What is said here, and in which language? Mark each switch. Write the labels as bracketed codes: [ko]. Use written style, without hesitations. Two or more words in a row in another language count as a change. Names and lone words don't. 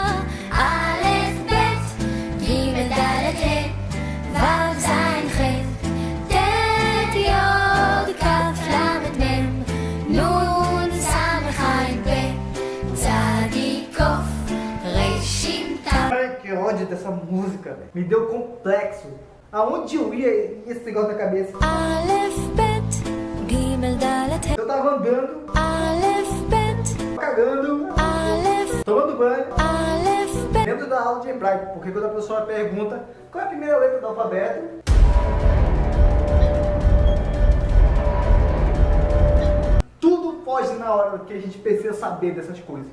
[he] א' ב' ג' ד' ה' ו' ז' ח' ט' י' כ' ל' מ' נ' ס' ע' פ' צ' כ' ר' ש' ת'. [pt] Ai, que ódio dessa música, velho. Me deu complexo. Aonde eu ia esse negócio na cabeça? [he] אלף, בית, גימל, דלת, He. [pt] Eu tava andando, [he] אלף, בית, [pt] cagando, [he] Aleph, [pt] tomando banho, [he] אלף, בית. [pt] dentro da aula de hebraico, porque quando a professora pergunta qual é a primeira letra do alfabeto, tudo foge na hora que a gente precisa saber dessas coisas.